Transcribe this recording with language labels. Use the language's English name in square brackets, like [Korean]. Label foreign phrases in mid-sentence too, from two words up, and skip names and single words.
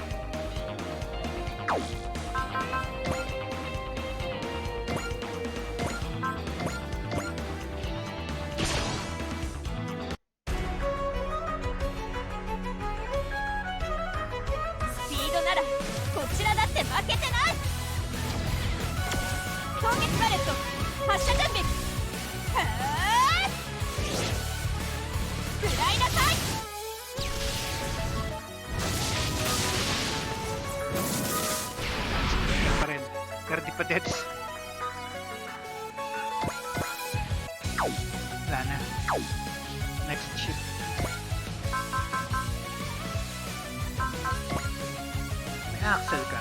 [Japanese] スピードならこちらだって負けてない。凍結パレット発射準備。はー食らいなさい。 [Filipino] Yan pa rin. Pero di pa deads. Wala na. [English] Next ship. [Filipino] May axle ka.